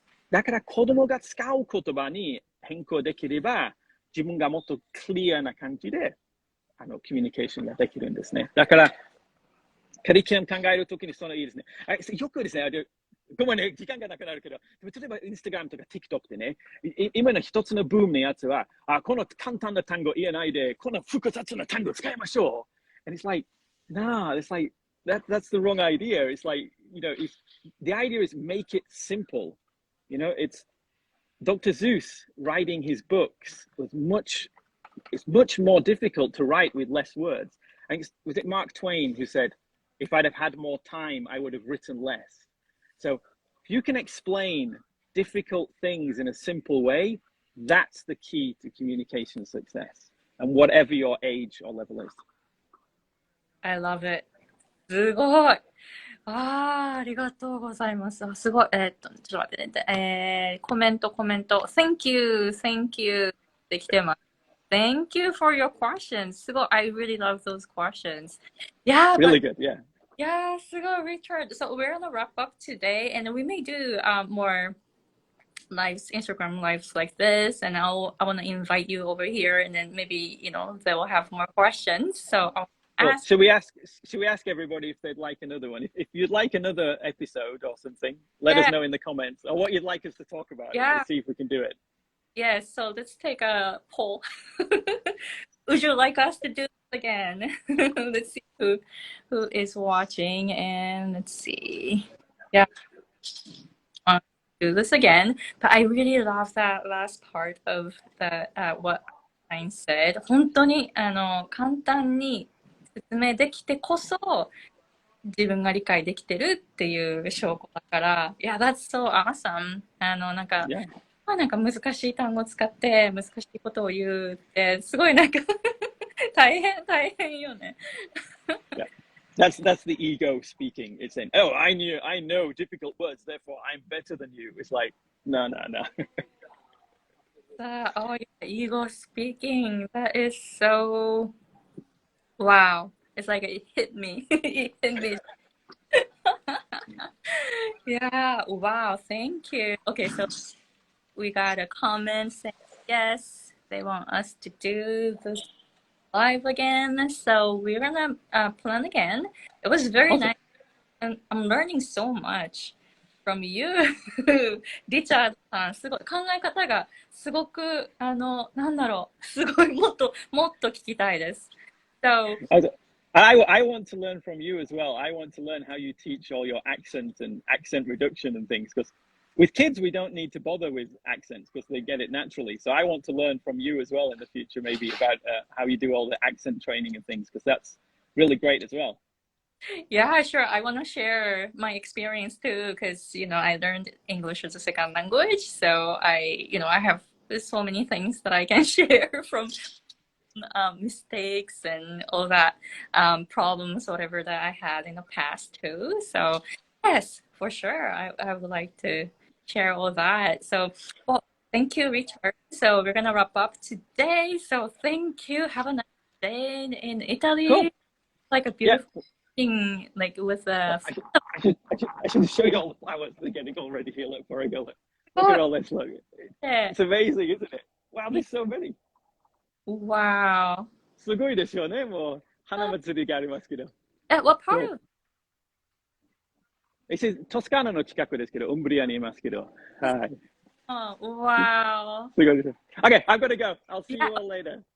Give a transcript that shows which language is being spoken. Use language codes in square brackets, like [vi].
[ja] だから子供が使う言葉に変更できれば、自分がもっとクリアな感じで、コミュニケーションができるんですね。だから、カリキュラム考えるときにそのいいですね。よくですね、ごめんね、時間がなくなるけど、例えばインスタグラムとか TikTok でね、今の一つのブームのやつは、この簡単な単語言えないで、この複雑な単語使いましょう。 [en] And it's like, nah, it's like, that's the wrong idea. It's like, the idea is make it simple. It's Dr. Seuss writing his books it's much more difficult to write with less words. I think was it Mark Twain who said, if I'd have had more time, I would have written less. So if you can explain difficult things in a simple way, that's the key to communication success. And whatever your age or level is. I love it. [ja] すごい。ありがとうございます。すごい。ちょっと待ってね。コメント。 [en] Thank you [ja] って来てます。 [en] Thank you for your questions. [ja] すごい。 [en] I really love those questions. Yeah, really good. Yeah. Yeah, [ja] すごい, [en] Richard. So we're gonna wrap up today, and we may do more lives, Instagram lives like this, and I want to invite you over here, and then maybe they will have more questions. So I'll ask. Should we ask everybody if they'd like another one? If you'd like another episode or something, let us know in the comments, or what you'd like us to talk about. Yeah. We'll see if we can do it. Yes. So let's take a poll. Would you like us to do this again? Let's see who is watching, and let's see. Yeah. Do this again, but I really love that last part of the what I said. [ja] 本当に簡単に説明できてこそ自分が理解できてるっていう証拠だから、いや、 [en] that's so awesome. [ja] なんか、なんか難しい単語を使って難しいことを言うってすごいなんか大変よね。 [en] Yeah. That's the ego speaking. It's saying, "Oh, I know difficult words, therefore I'm better than you." It's like, no. Oh, yeah, ego speaking. That is so wow. It's like it hit me. It hit me. Yeah, wow, thank you. Okay, so we got a comment saying yes, they want us to do this live again. So we're gonna plan again. It was very Awesome. nice, and I'm learning so much from you. [ja] リチャードさん、すごい、考え方がすごく、なんだろう、すごい、もっと聞きたいです。 [en] So, I want to learn from you as well. I want to learn how you teach all your accent and accent reduction and things, because with kids, we don't need to bother with accents because they get it naturally. So I want to learn from you as well in the future, maybe about how you do all the accent training and things, because that's really great as well. yeah, sure. I want to share my experience too, because, I learned English as a second language. So I have so many things that I can share from mistakes and all that problems, whatever that I had in the past too. So yes, for sure, I would like to share all that. So, well, thank you, Richard. So we're gonna wrap up today. So thank you. Have a nice day in Italy. Cool. Like a beautiful thing, like with a. I should show you all the flowers. They're getting all ready here. Look, before I go. Look at all this. Look, it's amazing, isn't it? Wow, there's so many. Wow. [ja] すごいですよね。もう花祭りがありますけど。 [en] What part of? [ja] トスカーナの近くですけど、ウンブリアにいますけど。はい。 [en] Oh, wow. [ja] すごいです。 [en] Okay, I've got to go. I'll see you all later.